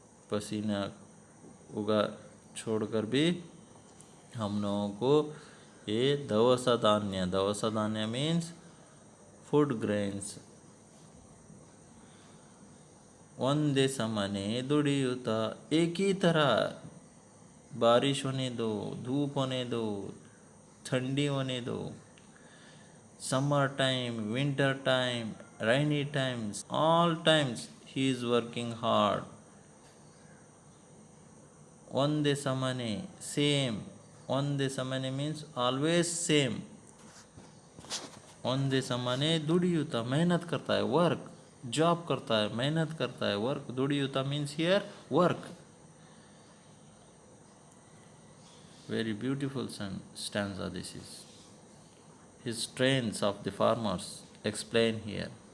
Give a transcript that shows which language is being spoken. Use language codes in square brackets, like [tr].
[hi] पसीना उगा छोड़कर भी हम लोगों को ये दवस धान्य, दवस धान्य मीन्स फूड ग्रेन्स, [kn] ಒಂದೇ ಸಮನೆ ದುಡಿಯುತ್ತಾ, [hi] एक ही तरह, बारिश होने दो, धूप होने दो, ठंडी होने दो, summer time, winter time, [en] rainy times, all times he is working hard. [kn] ಒಂದೇ ಸಮನೆ, [en] same. [kn] ಒಂದೇ ಸಮನೆ [en] means always same. [kn] ಒಂದೇ ಸಮನೆ ದುಡಿಯುತ್ತಾ, [hi] मेहनत करता है, [en] work, [hi] जॉब करता है, मेहनत करता है, work. [kn] ದುಡಿಯುತ್ತಾ [en] means here work. Very beautiful stanza this is. His strains of the farmers explain here.